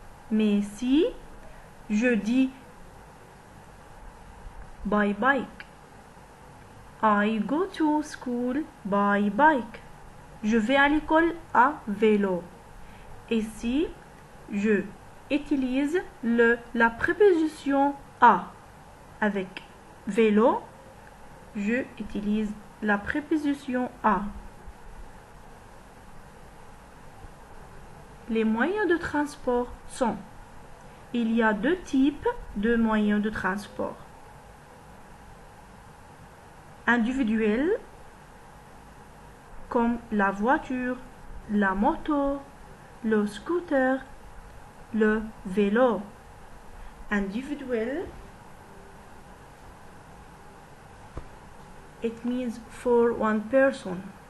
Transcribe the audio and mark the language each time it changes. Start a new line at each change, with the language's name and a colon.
French: Mais si je dis
English: by bike, I go to school by bike.
French: Je vais à l'école à vélo. Et si je utilise la préposition à avec vélo, je utilise la préposition à. Les moyens de transport sont: il y a deux types de moyens de transport. Individuels, comme la voiture, la moto, le scooter, le vélo.
English: Individuel, it means for one person.